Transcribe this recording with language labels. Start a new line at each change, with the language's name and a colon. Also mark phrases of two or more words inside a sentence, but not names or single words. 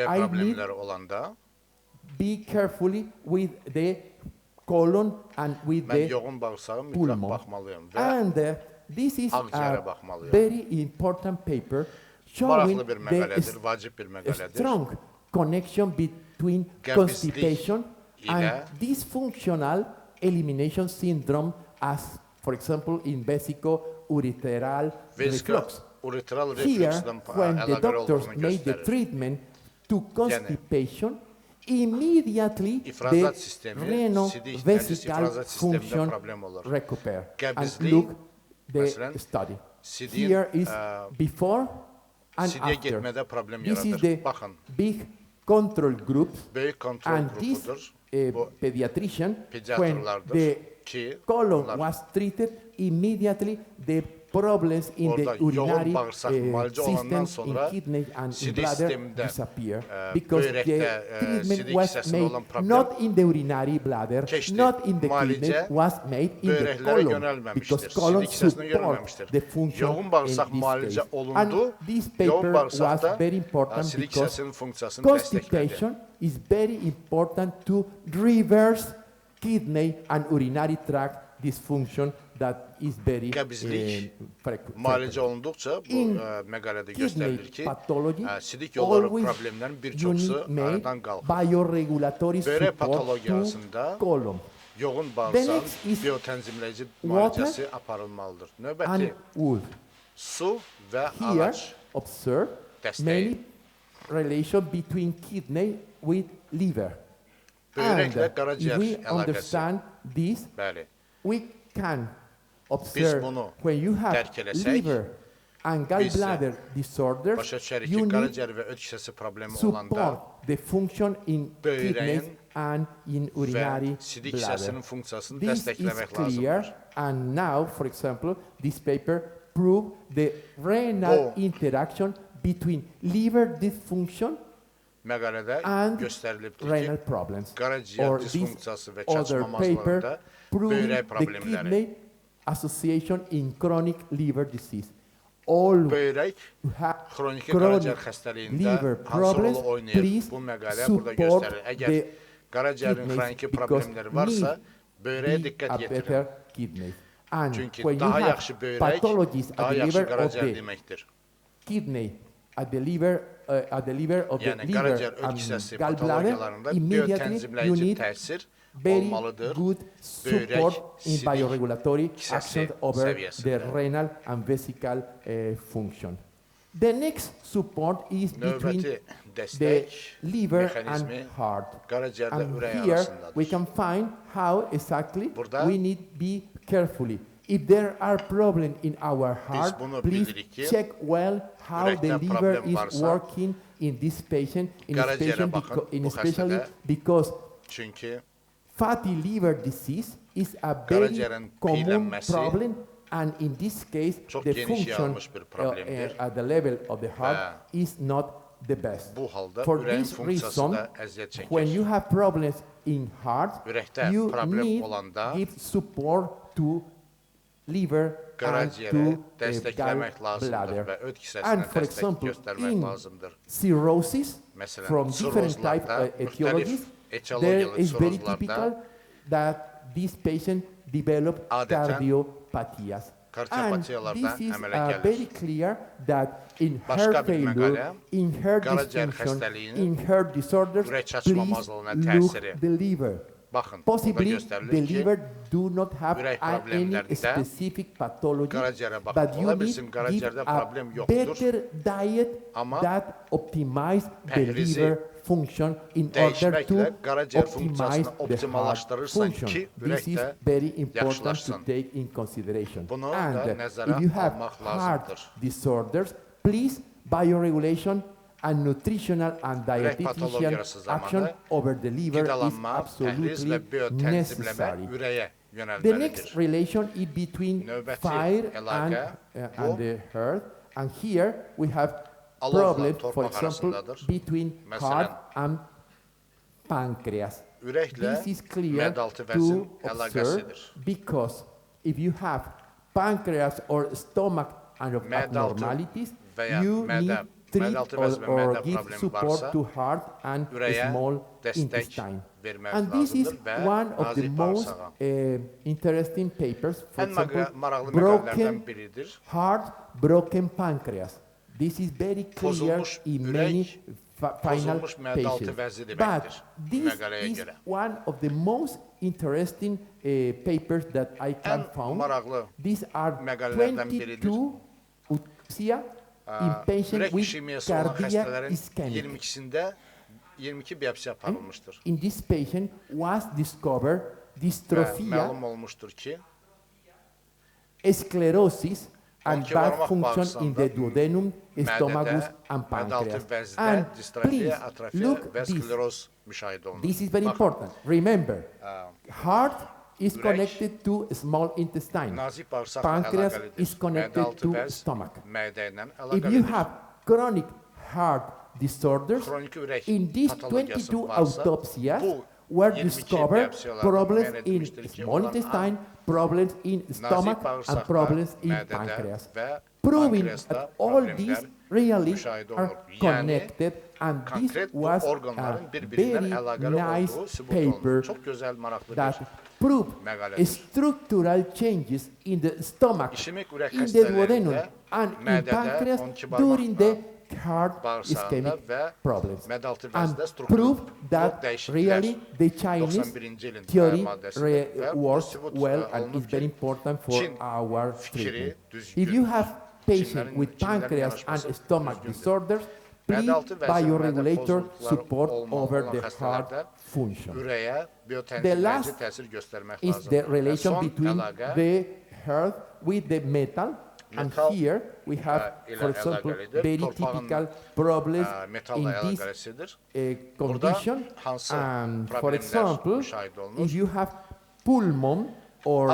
English: I need
Azerbaijani: problemləri olanda
English: be carefully with the colon and with
Azerbaijani: mən
English: the
Azerbaijani: yoğun bağırsağa mütləq
English: pulmon.
Azerbaijani: baxmalıyım və
English: And this is
Azerbaijani: akciğere
English: a
Azerbaijani: bakmalıyım.
English: very important paper showing
Azerbaijani: maraqlı bir məqalədir,
English: the
Azerbaijani: vacib bir məqalədir.
English: strong connection between
Azerbaijani: Qəbizlik
English: constipation and
Azerbaijani: ilə
English: dysfunctional elimination syndrome as, for example, in vesico-ureteral reflux.
Azerbaijani: uretral
English: Here,
Azerbaijani: refluksdan
English: when the
Azerbaijani: əlaqəli
English: doctors
Azerbaijani: olduğunu
English: made the
Azerbaijani: göstərir.
English: treatment to constipation, immediately
Azerbaijani: İfrazat
English: the
Azerbaijani: sistemi,
English: renal
Azerbaijani: sidik nəcis
English: vesical
Azerbaijani: ifrazat sistemində
English: function
Azerbaijani: problem olur.
English: recuperate. And
Azerbaijani: Qəbizlik,
English: look the
Azerbaijani: məsələn,
English: study.
Azerbaijani: sidiyin,
English: Here is before and
Azerbaijani: sidiyə
English: after.
Azerbaijani: getmədə problem
English: This is
Azerbaijani: yaradır.
English: the
Azerbaijani: Baxın,
English: big control group,
Azerbaijani: böyük kontrol
English: and this
Azerbaijani: qrupudur. Bu
English: pediatrician, when
Azerbaijani: pediatrlardır
English: the
Azerbaijani: ki,
English: colon
Azerbaijani: bunlar
English: was treated, immediately the problems in
Azerbaijani: orada
English: the urinary
Azerbaijani: yoğun bağırsaq müalicə olandan
English: systems
Azerbaijani: sonra
English: in kidney and in
Azerbaijani: sidik
English: bladder
Azerbaijani: sistemində,
English: disappear because the
Azerbaijani: böyrəkdə,
English: treatment
Azerbaijani: sidik
English: was
Azerbaijani: hissəsində
English: made
Azerbaijani: olan problem
English: not in the urinary bladder,
Azerbaijani: keçdi.
English: not in the kidney,
Azerbaijani: Müalicə
English: was made in the
Azerbaijani: böyrəklərə
English: colon because
Azerbaijani: yönəlməmişdir.
English: colon
Azerbaijani: Sidik hissəsinə
English: support
Azerbaijani: yönəlməmişdir.
English: the function
Azerbaijani: Yoğun bağırsaq
English: in this
Azerbaijani: müalicə
English: case.
Azerbaijani: olundu.
English: And this
Azerbaijani: Yoğun
English: paper
Azerbaijani: bağırsaqda
English: was very important
Azerbaijani: sidik
English: because
Azerbaijani: hissəsinin funksiyasını dəstəklədi.
English: constipation is very important to reverse kidney and urinary tract dysfunction that is very
Azerbaijani: Qəbizlik
English: frequent.
Azerbaijani: müalicə olunduqca bu
English: In
Azerbaijani: məqalədə
English: kidney
Azerbaijani: göstərilir ki,
English: pathology,
Azerbaijani: sidik yolları
English: always
Azerbaijani: problemlərin bir
English: you
Azerbaijani: çoxusu
English: need made
Azerbaijani: aradan qalxır.
English: bioregulatory
Azerbaijani: Böbrək
English: support
Azerbaijani: patologiyasında
English: to colon
Azerbaijani: yoğun
English: The
Azerbaijani: bağırsaq
English: next is
Azerbaijani: biotənzimləyici
English: water
Azerbaijani: müalicəsi aparılmalıdır.
English: and
Azerbaijani: Növbəti
English: wood.
Azerbaijani: su və
English: Here,
Azerbaijani: ağac
English: observe
Azerbaijani: dəstəyi.
English: many relation between kidney with liver.
Azerbaijani: Böyrəklə
English: And
Azerbaijani: qaraciyər
English: if we
Azerbaijani: əlaqəsi.
English: understand this,
Azerbaijani: Bəli.
English: we can observe
Azerbaijani: bunu
English: when you have
Azerbaijani: dərk eləsək,
English: liver and gallbladder disorders,
Azerbaijani: Başa düşərik ki,
English: you need
Azerbaijani: qaraciyər və öd kisəsi problemi olanda
English: support the function in
Azerbaijani: Böyrəyin
English: kidneys and in urinary
Azerbaijani: və sidik
English: bladder.
Azerbaijani: hissəsinin funksiyasını
English: This is
Azerbaijani: dəstəkləmək
English: clear,
Azerbaijani: lazımdır.
English: and now, for example, this paper proved the renal
Azerbaijani: Bu-
English: interaction between liver dysfunction
Azerbaijani: Məqalədə
English: and
Azerbaijani: göstərilibdir
English: renal
Azerbaijani: ki,
English: problems.
Azerbaijani: qaraciyər
English: Or this
Azerbaijani: disfunksiyası və
English: other
Azerbaijani: çatışmamazlığında
English: paper proving
Azerbaijani: böyrək
English: the
Azerbaijani: problemləri.
English: kidney association in chronic liver disease. All
Azerbaijani: Böyrək
English: who have
Azerbaijani: xroniki
English: chronic
Azerbaijani: qaraciyər xəstəliyində
English: liver
Azerbaijani: hansı
English: problems,
Azerbaijani: rolu oynayır?
English: please
Azerbaijani: Bu məqalə burada
English: support
Azerbaijani: göstərir. Əgər
English: the
Azerbaijani: qaraciyərin
English: kidneys
Azerbaijani: xroniki
English: because
Azerbaijani: problemləri varsa,
English: need
Azerbaijani: böyrəyə
English: be
Azerbaijani: diqqət
English: a
Azerbaijani: yetirin.
English: better kidney. And
Azerbaijani: Çünki
English: when you
Azerbaijani: daha
English: have
Azerbaijani: yaxşı böyrək,
English: pathologies
Azerbaijani: daha
English: at the
Azerbaijani: yaxşı
English: liver of
Azerbaijani: qaraciyər
English: the
Azerbaijani: deməkdir.
English: kidney, at the liver of
Azerbaijani: Yəni
English: the liver
Azerbaijani: qaraciyər öd
English: and
Azerbaijani: kisəsi
English: gallbladder,
Azerbaijani: patologiyalarında
English: immediately you
Azerbaijani: biotənzimləyici
English: need
Azerbaijani: təsir
English: very
Azerbaijani: olmalıdır.
English: good
Azerbaijani: Böyrək,
English: support in
Azerbaijani: sidik
English: bioregulatory
Azerbaijani: kisəsi
English: action over the
Azerbaijani: səviyyəsində.
English: renal and vesical function. The next support is between
Azerbaijani: Növbəti
English: the
Azerbaijani: dəstək
English: liver
Azerbaijani: mexanizmi
English: and heart.
Azerbaijani: qaraciyərlə
English: And
Azerbaijani: ürək
English: here
Azerbaijani: arasındadır.
English: we can find how exactly
Azerbaijani: Burada
English: we need be carefully. If there are problems in our heart,
Azerbaijani: bunu
English: please
Azerbaijani: bilirik ki,
English: check well how the
Azerbaijani: ürəkdə
English: liver
Azerbaijani: problem
English: is
Azerbaijani: varsa,
English: working in this patient,
Azerbaijani: qaraciyərə baxın bu
English: especially
Azerbaijani: xəstədə.
English: because
Azerbaijani: Çünki
English: fatty liver disease is a very
Azerbaijani: Qaraciyərin
English: common
Azerbaijani: piylənməsi
English: problem, and in this case,
Azerbaijani: çox
English: the
Azerbaijani: geniş
English: function
Azerbaijani: yayılmış bir problemdir.
English: at the level of the heart is not the best.
Azerbaijani: bu halda
English: For
Azerbaijani: ürəyin
English: this
Azerbaijani: funksiyası
English: reason,
Azerbaijani: da əziyyət
English: when you
Azerbaijani: çəkir.
English: have problems in heart,
Azerbaijani: Ürəkdə
English: you
Azerbaijani: problem
English: need
Azerbaijani: olanda
English: give support to liver and
Azerbaijani: Qaraciyərə
English: to
Azerbaijani: dəstəkləmək lazımdır
English: gallbladder.
Azerbaijani: və öd
English: And
Azerbaijani: kisəsinə
English: for
Azerbaijani: dəstək
English: example,
Azerbaijani: göstərmək
English: in
Azerbaijani: lazımdır.
English: cirrhosis
Azerbaijani: Məsələn,
English: from different type
Azerbaijani: sirrozlarda,
English: etiologies,
Azerbaijani: müxtəlif
English: there
Azerbaijani: etiologiyalı
English: is very
Azerbaijani: sirrozlarda
English: typical that this patient developed
Azerbaijani: Adətən
English: cardiopathias. And
Azerbaijani: Kardiopatiyalarda
English: this is
Azerbaijani: əmələ gəlir.
English: very clear that in
Azerbaijani: Başqa
English: heart
Azerbaijani: bir
English: failure,
Azerbaijani: məqalə,
English: in heart
Azerbaijani: qaraciyər
English: dysfunction,
Azerbaijani: xəstəliyinin
English: in heart disorders,
Azerbaijani: ürək
English: please
Azerbaijani: çatışmamazlığına
English: look
Azerbaijani: təsiri.
English: the liver.
Azerbaijani: Baxın, burada
English: Possibly
Azerbaijani: göstərilir
English: the
Azerbaijani: ki,
English: liver do not have
Azerbaijani: ürək
English: any
Azerbaijani: problemlərində
English: specific pathology,
Azerbaijani: qaraciyərə baxın.
English: but you
Azerbaijani: Ola
English: need
Azerbaijani: bilsin,
English: give
Azerbaijani: qaraciyərdə
English: a
Azerbaijani: problem yoxdur.
English: better diet
Azerbaijani: Amma
English: that optimize the
Azerbaijani: pəhrizi
English: liver function in order to
Azerbaijani: dəyişməklə qaraciyər
English: optimize
Azerbaijani: funksiyasını
English: the heart
Azerbaijani: optimallaşdırırsan
English: function.
Azerbaijani: ki,
English: This
Azerbaijani: ürək
English: is
Azerbaijani: də
English: very important to
Azerbaijani: yaxşılaşsın.
English: take in consideration.
Azerbaijani: Bunu
English: And
Azerbaijani: da nəzərə
English: if you have
Azerbaijani: almaq
English: heart
Azerbaijani: lazımdır.
English: disorders, please bioregulation and nutritional and
Azerbaijani: Ürək
English: dietitian
Azerbaijani: patologiyası
English: action
Azerbaijani: zamanı
English: over the liver is
Azerbaijani: qidalanma, pəhriz və
English: absolutely
Azerbaijani: biotənzimləmə
English: necessary.
Azerbaijani: ürəyə
English: The next
Azerbaijani: yönəlməlidir.
English: relation is between
Azerbaijani: Növbəti
English: fire
Azerbaijani: əlaqə
English: and the heart. And here we have
Azerbaijani: Alovla
English: problems, for
Azerbaijani: torpaq
English: example,
Azerbaijani: arasındadır.
English: between
Azerbaijani: Məsələn,
English: heart and pancreas.
Azerbaijani: Ürəklə
English: This is clear
Azerbaijani: mədaltı vəzin
English: to
Azerbaijani: əlaqəsidir.
English: observe because if you have pancreas or stomach abnormalities,
Azerbaijani: və ya
English: you
Azerbaijani: mədə,
English: need treat
Azerbaijani: mədaltı vəzi və
English: or
Azerbaijani: mədə
English: give
Azerbaijani: problemi
English: support
Azerbaijani: varsa,
English: to heart and
Azerbaijani: ürəyə
English: small
Azerbaijani: dəstək
English: intestine.
Azerbaijani: vermək
English: And this is
Azerbaijani: lazımdır və
English: one of the
Azerbaijani: nazik
English: most
Azerbaijani: bağırsağa.
English: interesting papers, for
Azerbaijani: Ən
English: example,
Azerbaijani: maraqlı məqalələrdən
English: broken
Azerbaijani: biridir.
English: heart, broken pancreas. This is very clear
Azerbaijani: Pozulmuş
English: in
Azerbaijani: ürək,
English: many final
Azerbaijani: pozulmuş mədaltı
English: patients.
Azerbaijani: vəzi
English: But
Azerbaijani: deməkdir
English: this
Azerbaijani: məqaləyə
English: is
Azerbaijani: görə.
English: one of the most interesting papers that I can
Azerbaijani: Ən
English: found.
Azerbaijani: maraqlı
English: These are
Azerbaijani: məqalələrdən biridir.
English: 22 utopsia in patients
Azerbaijani: Ürək
English: with
Azerbaijani: işemiyası olan
English: cardiac
Azerbaijani: xəstələrin
English: ischemic.
Azerbaijani: 22-sində 22 biyopsiya aparılmışdır.
English: In this patient was discovered
Azerbaijani: Və
English: dystrophia,
Azerbaijani: məlum olmuşdur ki,
English: sclerosis, and
Azerbaijani: Onki
English: bad
Azerbaijani: varmaq
English: function in the
Azerbaijani: bağırsağında,
English: duodenum, stomagus,
Azerbaijani: mədədə,
English: and
Azerbaijani: mədaltı
English: pancreas.
Azerbaijani: vəzdə
English: And
Azerbaijani: distrofiya,
English: please
Azerbaijani: atrofiya
English: look
Azerbaijani: və
English: this.
Azerbaijani: skleroz müşahidə olunur.
English: This is very
Azerbaijani: Baxın,
English: important. Remember, heart is
Azerbaijani: ürək,
English: connected to small intestine.
Azerbaijani: nazik bağırsaqla
English: Pancreas
Azerbaijani: əlaqəlidir.
English: is connected
Azerbaijani: Mədaltı
English: to
Azerbaijani: vəz
English: stomach.
Azerbaijani: mədə ilə
English: If you
Azerbaijani: əlaqəlidir.
English: have chronic heart disorders,
Azerbaijani: Xroniki ürək
English: in these
Azerbaijani: patologiyası
English: 22
Azerbaijani: varsa,
English: autopsias
Azerbaijani: bu
English: were
Azerbaijani: 22
English: discovered
Azerbaijani: biyopsiyalardan
English: problems
Azerbaijani: müəyyən
English: in
Azerbaijani: edilmişdir ki,
English: small
Azerbaijani: onların
English: intestine, problems in stomach, and
Azerbaijani: bağırsaqda,
English: problems in
Azerbaijani: mədədə
English: pancreas.
Azerbaijani: və
English: Proving
Azerbaijani: pankreasda
English: that all
Azerbaijani: problemlər
English: these really
Azerbaijani: müşahidə
English: are
Azerbaijani: olunur. Yəni,
English: connected, and this
Azerbaijani: konkret bu
English: was a
Azerbaijani: orqanların bir-birindən
English: very
Azerbaijani: əlaqəli
English: nice
Azerbaijani: olduğu sübut
English: paper
Azerbaijani: olunur. Çox gözəl, maraqlı
English: that
Azerbaijani: bir
English: proved
Azerbaijani: məqalədir.
English: structural changes in the stomach,
Azerbaijani: İşemik ürək
English: in the duodenum,
Azerbaijani: xəstələrində
English: and in
Azerbaijani: mədədə,
English: pancreas
Azerbaijani: 12
English: during
Azerbaijani: barmaqla
English: the heart
Azerbaijani: bağırsağında
English: ischemic
Azerbaijani: və
English: problems.
Azerbaijani: mədaltı
English: And
Azerbaijani: vəzdə struktur
English: proved that
Azerbaijani: dəyişikliklər
English: really the Chinese
Azerbaijani: 91-ci ilin
English: theory
Azerbaijani: maddəsidir və bu
English: works
Azerbaijani: sübut
English: well and
Azerbaijani: olunub
English: is very
Azerbaijani: ki,
English: important for
Azerbaijani: Çin
English: our
Azerbaijani: fikri
English: treatment.
Azerbaijani: düzgün.
English: If you have patient
Azerbaijani: Çinlərin-
English: with
Azerbaijani: Çinlərin
English: pancreas and
Azerbaijani: yanaşması
English: stomach
Azerbaijani: düzgündür.
English: disorders, please
Azerbaijani: Mədaltı vəzi və mədə
English: bioregulator
Azerbaijani: pozuntuları
English: support
Azerbaijani: olmalı
English: over
Azerbaijani: olan
English: the
Azerbaijani: xəstələrdə
English: heart function.
Azerbaijani: ürəyə
English: The
Azerbaijani: biotənzimləyici
English: last
Azerbaijani: təsir göstərmək
English: is
Azerbaijani: lazımdır.
English: the
Azerbaijani: Və
English: relation
Azerbaijani: son
English: between
Azerbaijani: əlaqə
English: the heart with the metal. And
Azerbaijani: Metal,
English: here we have,
Azerbaijani: ilə
English: for example,
Azerbaijani: əlaqəlidir.
English: very
Azerbaijani: Torpağın,
English: typical problems
Azerbaijani: metalla
English: in this
Azerbaijani: əlaqəlisidir.
English: condition.
Azerbaijani: hansı
English: And for
Azerbaijani: problemlər
English: example,
Azerbaijani: müşahidə olunur?
English: if you have pulmon or